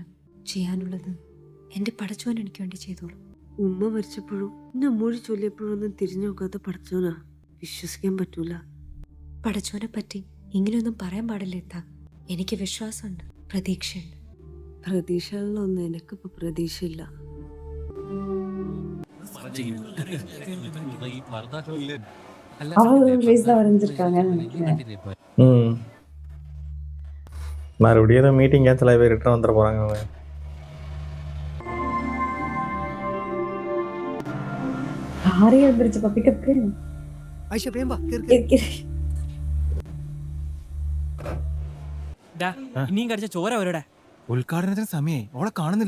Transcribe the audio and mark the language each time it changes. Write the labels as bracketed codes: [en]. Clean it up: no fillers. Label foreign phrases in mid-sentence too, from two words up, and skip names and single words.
[ml] ചെയ്യാനുള്ളത് എൻ്റെ പടച്ചോൻ എനിക്ക് വേണ്ടി ചെയ്തോളൂ. ഉമ്മ മരിച്ചപ്പോഴും എന്നെ മൊഴി ചൊല്ലിയപ്പോഴും ഒന്നും തിരിഞ്ഞു നോക്കാത്ത പടച്ചോനാ. വിശ്വസിക്കാൻ പറ്റൂല. പടച്ചോനെ പറ്റി ഇങ്ങനെയൊന്നും പറയാൻ പാടില്ല എത്താ. എനിക്ക് വിശ്വാസമുണ്ട്, പ്രതീക്ഷയുണ്ട്. പ്രതീക്ഷകളിലൊന്നും എനിക്കിപ്പോ പ്രതീക്ഷയില്ല. [ta] மறுபடியும் ஏதோ மீட்டிங் கேன்சல் ஆகி ரிட்டர்ன் வந்துட போறாங்க அவங்க. [ml] ആരെയും എതിരിച്ച് പപ്പിക്കൊക്കെ ഇനിയും കടിച്ച ചോര അവരുടെ ഉദ്ഘാടനത്തിന് സമയേ ഓളെ കാണുന്നില്ല.